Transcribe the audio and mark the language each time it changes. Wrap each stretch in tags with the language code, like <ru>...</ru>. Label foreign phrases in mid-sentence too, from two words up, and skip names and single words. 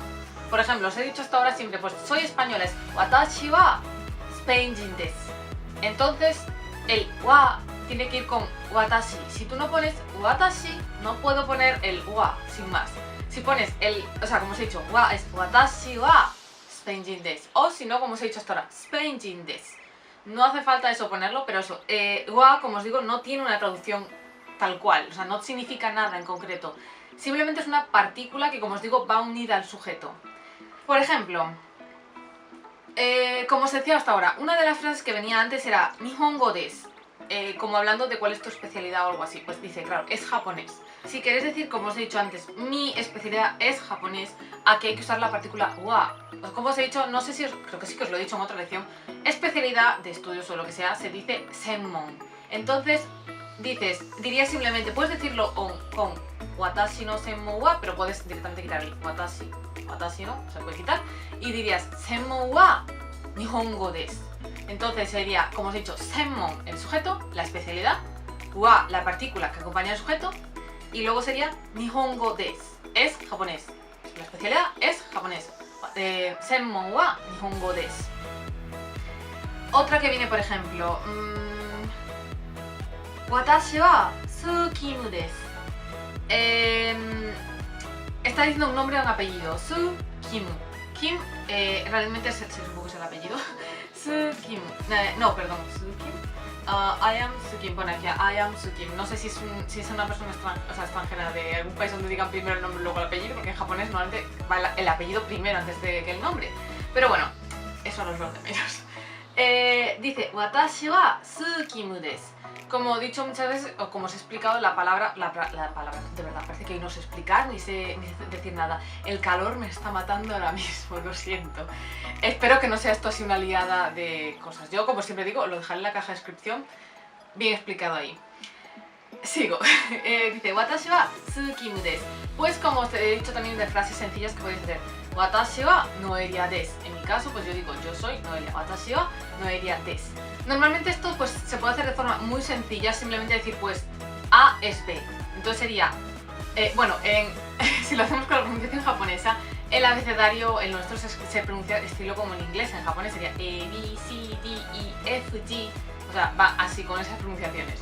<es>Por ejemplo, os he dicho hasta ahora siempre, pues soy española, es</es> <ja>私はスペイン人です.</ja> <es>Entonces, el wa tiene que ir con watashi. Si tú no pones watashi, no puedo poner el wa, sin más. Si pones el, o sea, como os he dicho, wa es</es> <ja>私はスペイン人です,</ja> <es>o si no, como os he dicho hasta ahora,</es> <ja>スペイン人です.</ja> <es>No hace falta eso ponerlo, pero eso, wa, como os digo, no tiene una traducción tal cual, o sea, no significa nada en concreto. Simplemente es una partícula que, como os digo, va unida al sujeto. Por ejemplo, como os decía hasta ahora, una de las frases que venía antes era</es> <ja>日本語です,</ja> <es>como hablando de cuál es tu especialidad o algo así. Pues dice, claro, es japonés. Si queréis decir, como os he dicho antes, mi especialidad es japonés, aquí hay que usar la partícula wa. Pues como os he dicho, no sé si creo que sí que os lo he dicho en otra lección, especialidad de estudios o lo que sea, se dice senmon. Entonces, dirías simplemente, puedes decirlo con</es> <ja>私の専門は,</ja> <es>pero puedes directamente quitar el</es> <ja>私の,</ja> <es>se puede quitar, y dirías</es> <ja>専門は日本語です.</ja> <es>Entonces sería, como os he dicho, senmon el sujeto, la especialidad, wa la partícula que acompaña al sujeto, y luego sería</es> <ja>日本語です,</ja> <es>es japonés. La especialidad es japonés.</es> <ja>専門は日本語です.</ja> <es>Otra que viene, por ejemplo,</es> <ja>watashi wa Tsukimu desu.</ja> <es>Está diciendo un nombre o un apellido. Tsukimu. Kim realmente supongo que es el apellido. Tsukimu. No, perdón.</es> <en>Tsukimu. I am Tsukim.</en> <es>Bueno, aquí</es> <en>I am Tsukim.</en> <es>No sé si es una persona extranjera de algún país donde digan primero el nombre y luego el apellido, porque en japonés normalmente va el apellido primero antes de que el nombre. Pero bueno, eso no es lo de menos. Dice,</es> <ja>watashi wa Tsukimu desu.</ja> <es>Como he dicho muchas veces, o como os he explicado, la palabra, de verdad, parece que no sé explicar ni sé decir nada. El calor me está matando ahora mismo, lo siento. Espero que no sea esto así una liada de cosas. Yo, como siempre digo, lo dejaré en la caja de descripción, bien explicado ahí. Sigo. Dice,</es> <ja>watashi wa Tsukimu desu.</ja> <es>Pues como os he dicho también de frases sencillas que podéis hacer.</es> <ja>Watashi wa Noelia desu.</ja> <es>En mi caso, pues yo digo, yo soy Noelia.</es> <ja>Watashi wa Noelia desu.</ja> <es>Normalmente esto pues se puede hacer de forma muy sencilla, simplemente decir pues A es B. Entonces sería, si lo hacemos con la pronunciación japonesa, el abecedario en nuestro se pronuncia estilo como en inglés, en japonés sería E, B, C, D, E, F, G, o sea, va así con esas pronunciaciones.</es>